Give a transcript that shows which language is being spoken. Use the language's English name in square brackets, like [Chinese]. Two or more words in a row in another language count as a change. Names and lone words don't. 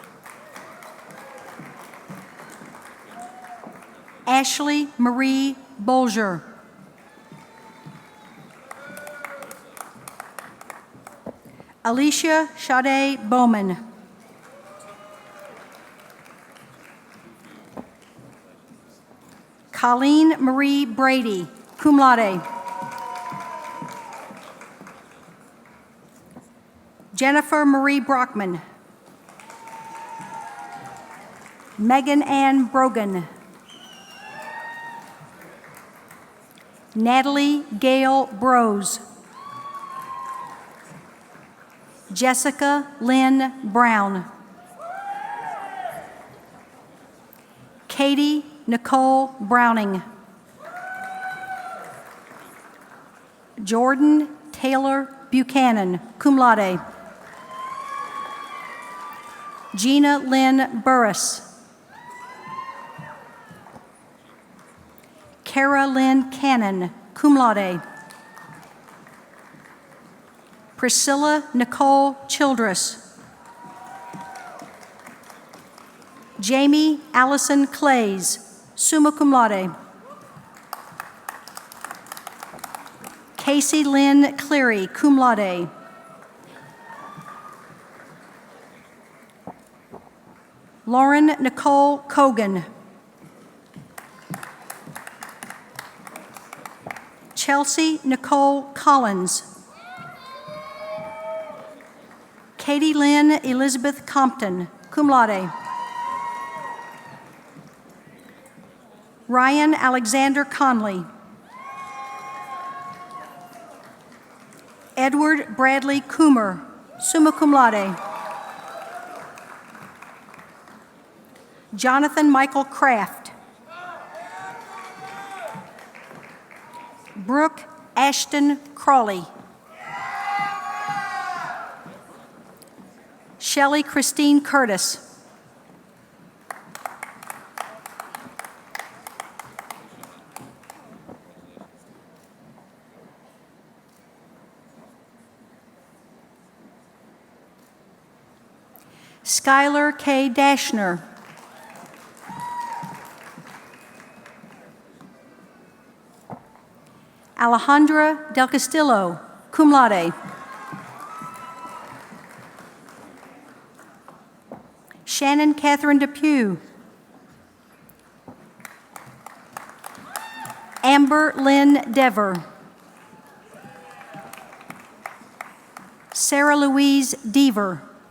[English] Ashley Marie Bolger. Alicia Sade Bowman. Colleen Marie Brady, [Latin] cum laude. [English] Jennifer Marie Brockman. Megan Ann Brogan. Natalie Gail Brose. Jessica Lynn Brown. Katie Nicole Browning. Jordan Taylor Buchanan, [Latin] cum laude. [English] Gina Lynn Burris. Kara Lynn Cannon, [Latin] cum laude. [English] Priscilla Nicole Childress. Jamie Allison Clays, [Latin] summa cum laude. [English] Casey Lynn Cleary, [Latin] cum laude. [English] Lauren Nicole Cogan. Chelsea Nicole Collins. Katie Lynn Elizabeth Compton, [Latin] cum laude. [English] Ryan Alexander Conley. Edward Bradley Coomer, [Latin] summa cum laude. [English] Jonathan Michael Kraft. Brooke Ashton Crawley. Shelley Christine Curtis. Skylar K. Dashner. Alejandra Del Castillo, [Latin] cum laude. [English] Shannon Catherine Depew. Amber Lynn Dever. Sarah Louise Deaver.